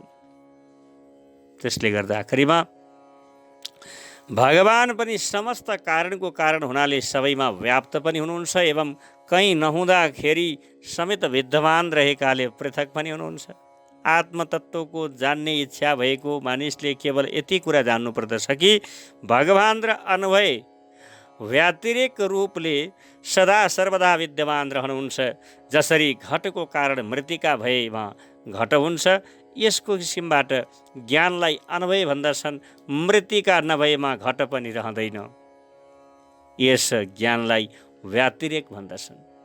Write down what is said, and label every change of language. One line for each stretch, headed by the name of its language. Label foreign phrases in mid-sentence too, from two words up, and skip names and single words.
Nepali: त्यसले गर्दा आखिरीमा भगवान पनि समस्त कारणको कारण हुनाले सबैमा व्याप्त पनि हुनुहुन्छ एवं कहीँ नहुँदाखेरि समेत विद्यमान रहेकाले पृथक पनि हुनुहुन्छ। आत्मतत्त्वको जान्ने इच्छा भएको मानिसले केवल यति कुरा जान्नुपर्दछ कि भगवान र अन्वय व्यतिरेक रूपले सदा सर्वदा विद्यमान रहनुहुन्छ। जसरी घटको कारण मृत्तिका भएमा घट हुन्छ, यसको किसिमबाट ज्ञानलाई अन्वय भन्दछन्। मृत्तिका नभएमा घट पनि रहँदैन, यस ज्ञानलाई व्यतिरेक भन्दछन्।